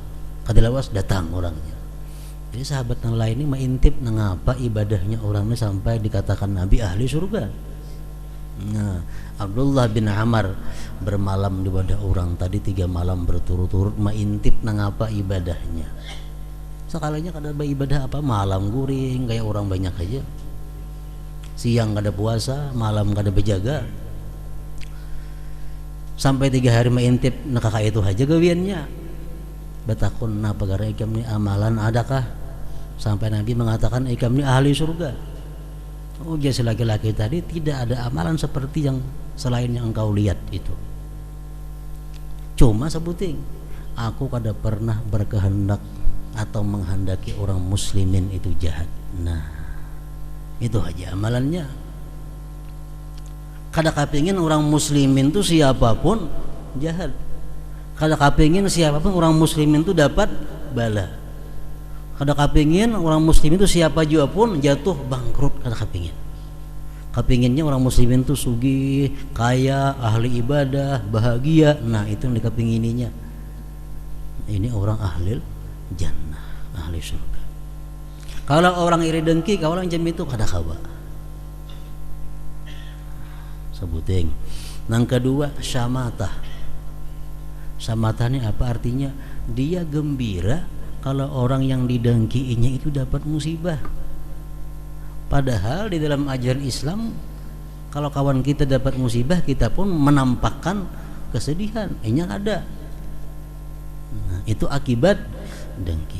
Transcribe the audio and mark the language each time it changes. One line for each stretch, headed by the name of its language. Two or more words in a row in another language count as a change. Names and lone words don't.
Indonesian: Kadilawas datang orangnya. Jadi sahabat yang lain ini mengintip mengapa ibadahnya orangnya sampai dikatakan Nabi ahli surga. Nah, Abdullah bin Amr bermalam di wadah orang tadi 3 malam berturut-turut mengintip mengapa ibadahnya.
Banjar: Sekalinya kada beribadah apa, malam guring kayak orang banyak aja. Siang kada puasa, malam kada berjaga. Sampai 3 hari mengintip nakaka itu aja gawiannya. Batakun na pagara ikam ni amalan adakah? Sampai Nabi mengatakan ikam ni ahli surga.
Indonesian: Oh, jadi laki-laki tadi tidak ada amalan seperti yang selain yang engkau lihat itu.
Banjar: Cuma sebuting, aku kada pernah berkehendak atau menghendaki orang muslimin itu jahat.
Indonesian: Nah, itu aja amalannya.
Banjar: Kada kepingin orang muslimin itu siapapun jahat. Kada kepingin siapapun orang muslimin itu dapat bala. Kada kepingin orang muslim itu siapa juga pun jatuh bangkrut, kada kepingin.
Indonesian: Kepinginnya orang muslimin tuh sugih, kaya, ahli ibadah, bahagia. Nah, itu yang dikepingininya. Ini orang ahli jannah, ahli surga.
Banjar: Kalau orang iri dengki, kalau orang jam itu kada kawa. Sebuting.
Indonesian: Yang kedua, syamatah. Syamatah ini apa artinya? Dia gembira kalau orang yang didengkiinya itu dapat musibah. Padahal di dalam ajaran Islam, kalau kawan kita dapat musibah, kita pun menampakkan kesedihan. Ini ada. Nah, itu akibat dengki.